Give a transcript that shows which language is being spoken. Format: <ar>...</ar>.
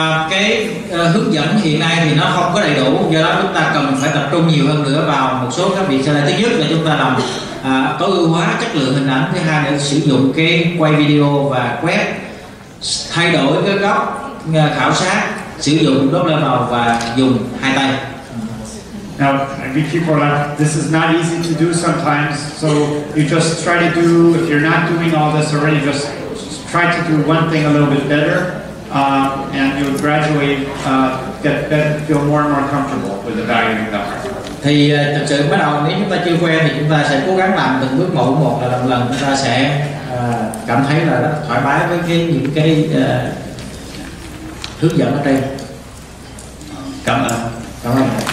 <vi>Cái hướng dẫn hiện nay thì nó không có đầy đủ, do đó chúng ta cần phải tập trung nhiều hơn nữa vào một số các việc sau đây. Thứ nhất là chúng ta làm tối ưu hóa chất lượng hình ảnh, thứ hai là sử dụng cái quay video và quét, thay đổi cái góc khảo sát, sử dụng Doppler màu và dùng 2 tay.</vi> <en>Now, maybe people are like, this is not easy to do sometimes, so you just try to do, if you're not doing all this already, just try to do one thing a little bit better, and you'll gradually get better, feel more and more comfortable with evaluating Doppler.</en> <vi>Thì thực sự bắt đầu nếu chúng ta chưa quen thì chúng ta sẽ cố gắng làm từng bước một, là lần chúng ta sẽ cảm thấy là rất thoải mái với những cái hướng dẫn ở trên. Cảm ơn.</vi>